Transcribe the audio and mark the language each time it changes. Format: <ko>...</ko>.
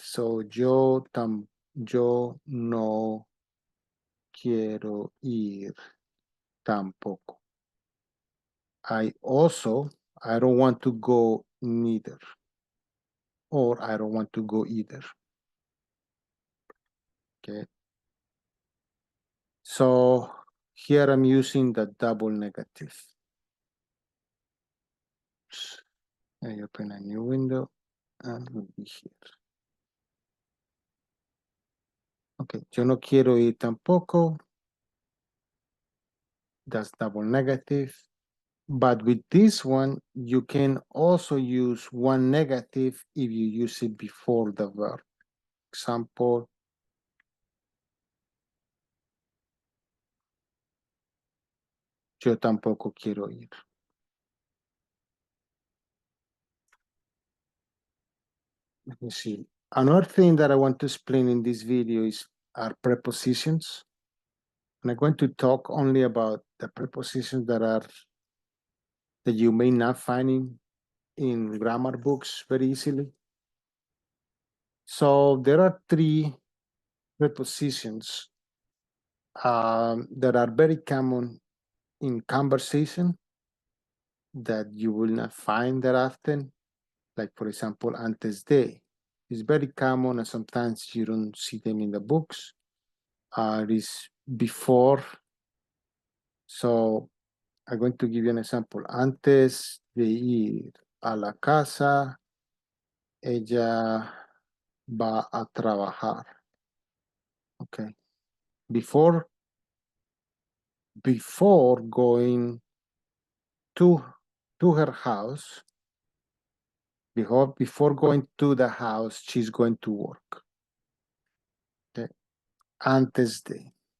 <es>So yo no quiero ir tampoco.</es> <en>I don't want to go neither. Or I don't want to go either. Okay. So here I'm using the double negative. I open a new window and we'll be here.</en> <es>Okay, yo no quiero ir tampoco.</es> <en>That's double negative. But with this one, you can also use one negative if you use it before the verb.</en> <es>Example, yo tampoco quiero ir.</es> <en>Let me see. Another thing that I want to explain in this video are prepositions. And I'm going to talk only about the prepositions that you may not find in grammar books very easily. So there are three prepositions that are very common in conversation that you will not find that often. Like, for example, antes de. It's very common and sometimes you don't see them in the books. It is before. So I'm going to give you an example.</en> <es>Antes de ir a la casa, ella va a trabajar.</es> <en>Okay. Before going to her house, before going to the house, she's going to work. Okay. Antes de.</en>